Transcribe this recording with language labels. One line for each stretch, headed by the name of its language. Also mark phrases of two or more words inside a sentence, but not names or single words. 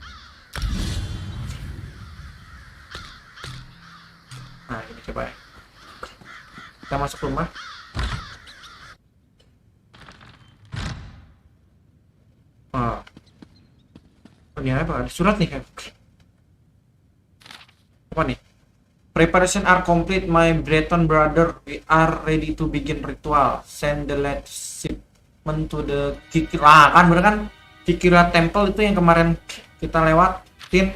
Indonesian: Nah ini coba ya. Kita masuk rumah. Ini apa? Ada surat nih kan? Apa nih?
English: Preparation are complete, my Breton brother. We are ready to begin ritual. Send the last shipment to the Kikira.
Indonesian: Kan bener kan? Kikira Temple itu yang kemarin kita lewatin.